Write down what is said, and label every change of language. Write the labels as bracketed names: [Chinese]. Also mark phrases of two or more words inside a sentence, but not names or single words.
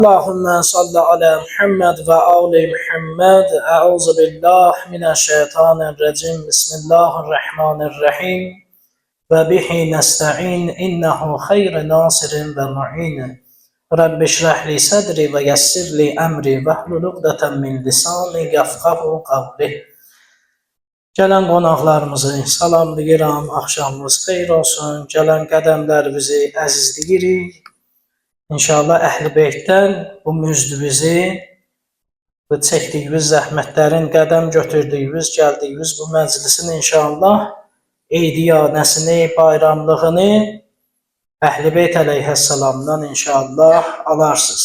[Turkish] Allahümme [Arabic] salli ala Muhammed ve ali Muhammed. Euzu billahi mineşşeytanirracim. Bismillahirrahmanirrahim. وبه نستعين. إنه خير ناصر ومعين. رب اشرح لي صدري ويسر لي أمري واحلل عقدة من لساني يفقهوا قولي. [Azerbaijani] Gələn qonaqlarımızı salamlayıram. Axşamınız xeyir olsun. Gələn qədəmlərimizi əzizləyirik. İnşallah Əhl-i Beytdən bu müjdümüzü, bu çəkdiyimiz zəhmətlərin qədəm götürdüyümüz, gəldiyimiz bu məclisin inşallah eydiyanəsini, bayramlığını Əhl-i Beyt əleyhissalamdan inşallah alarsınız.